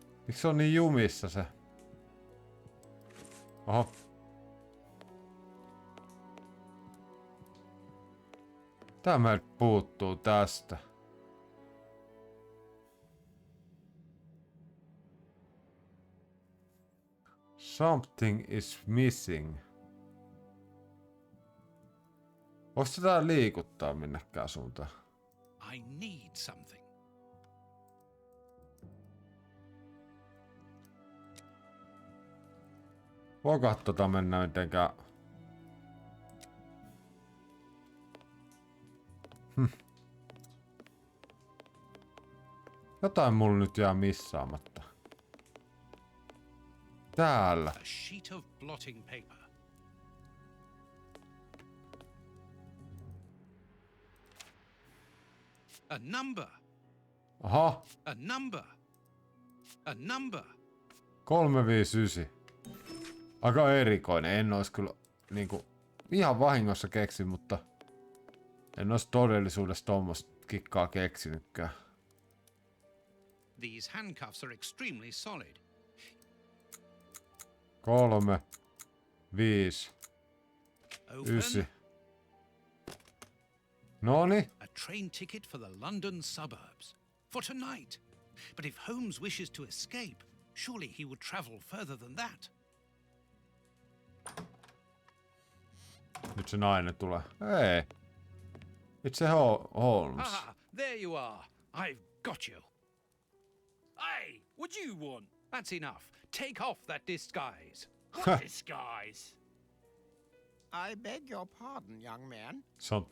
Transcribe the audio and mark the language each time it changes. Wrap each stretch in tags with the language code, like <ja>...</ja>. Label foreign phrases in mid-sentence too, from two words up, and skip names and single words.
<fi>Miksi se on niin jumissa se? Oho. Tämä puuttuu tästä.</fi> <en>Something is missing.</en> <fi>Voiko sitä liikuttaa minnekään suuntaan?</fi> <en>I need something.</en> <fi>Voiko tota mennä mitenkään? Jotain mulla nyt jää missaamatta. Täällä.</fi> <en>A sheet of blotting paper. A number. Aha. A number. A number. 359.</en> <fi>Aika erikoinen. En ois kyllä niinku ihan vahingossa keksin, mutta en ois todellisuudessa tommoista kikkaa keksinytkään.</fi> <en>These handcuffs are extremely solid. 3, 5, Open.</en> <fi>9. Noni.</fi> <en>A train ticket for the London suburbs. For tonight. But if Holmes wishes to escape, surely he would travel further than that.</en> <fi>Nyt se nainen tulee. Ei.</fi> <en>It's a Holmes. Ah, there you are. I've got you. Hey, what do you want? That's enough. Take off that disguise. What disguise? I beg your pardon, young man.</en> <fi>Se on</fi>